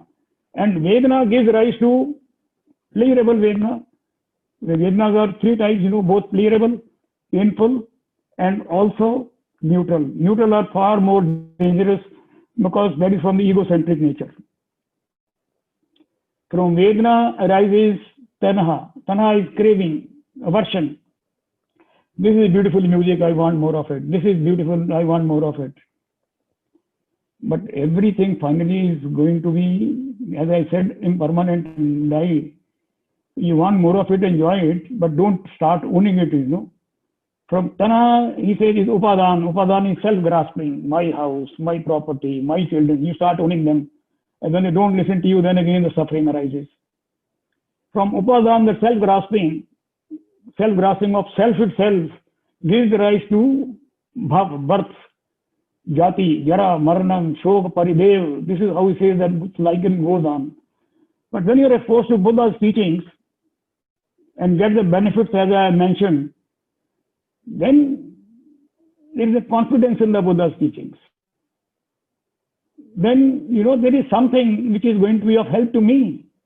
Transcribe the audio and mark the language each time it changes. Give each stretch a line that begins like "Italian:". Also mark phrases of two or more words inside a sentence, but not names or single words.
English: And vedana gives rise to pleasurable vedana. The vedanas are 3 types, both pleasurable, painful, and also neutral. Neutral are far more dangerous because that is from the egocentric nature. From vedana arises tanha. Tanha is craving, aversion. This is beautiful music, I want more of it. This is beautiful, I want more of it. But everything finally is going to be, as I said, impermanent and die. You want more of it, enjoy it, but don't start owning it, From Tana, he says, is Upadan. Upadan is self-grasping. My house, my property, my children. You start owning them. And when they don't listen to you, then again the suffering arises. From Upadan, the self-grasping of self itself gives rise to bhav, birth,
Pali: jati, jara, maranam, shok, paridev.
English: This is how he says that cycle goes on. But when you are exposed to Buddha's teachings and get the benefits as I mentioned, then there is a confidence in the Buddha's teachings. Then, there is something which is going to be of help to me.